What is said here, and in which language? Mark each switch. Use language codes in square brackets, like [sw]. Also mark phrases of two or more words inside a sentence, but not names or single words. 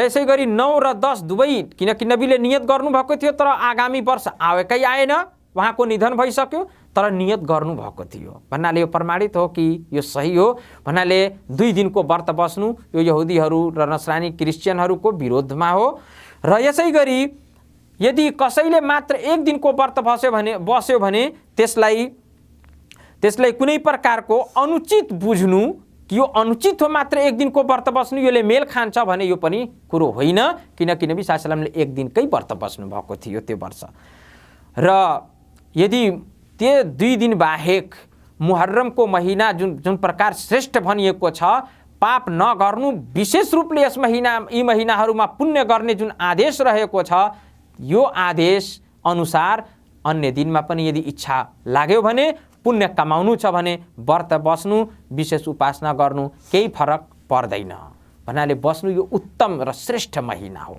[ne] यसै गरी 9 र 10 दुवै, किनकि नबीले नियत गर्नुभएको थियो तर आगामी वर्ष आएकै आएन, उहाँको निधन भइसक्यो तर नियत गर्नुभएको थियो भन्नाले यो प्रमाणित हो कि यो सही हो भन्नाले 2 दिनको व्रत बस्नु यो यहुदीहरू र नसरानी क्रिश्चियनहरूको विरोधमा हो र यसै गरी यदि कसैले मात्र एक दिनको व्रत बस्यो भने त्यसलाई कुनै प्रकारको अनुचित बुझ्नु कि यो अनुचित हो मात्र एक दिनको व्रत बस्नु, योले मेल खान्छ भने यो पनि कुरो होइन, किनकि नबी [ar] صلى الله عليه وسلم [ne] एक दिनकै व्रत बस्नु भएको थियो त्यो वर्ष र यदि त्यो 2 दिन बाहेक मुहर्रमको महिना जुन प्रकार श्रेष्ठ भनिएको छ, पाप नगर्नु विशेष रूपले यी महिनाहरूमा पुण्य गर्ने जुन आदेश रहेको छ, यो आदेश अनुसार अन्य दिनमा पनि यदि इच्छा लाग्यो भने पुण्य कमाउनु छ भने व्रत बस्नु विशेष उपासना गर्नु केही फरक पर्दैन भन्नाले बस्नु यो उत्तम र श्रेष्ठ महिना हो।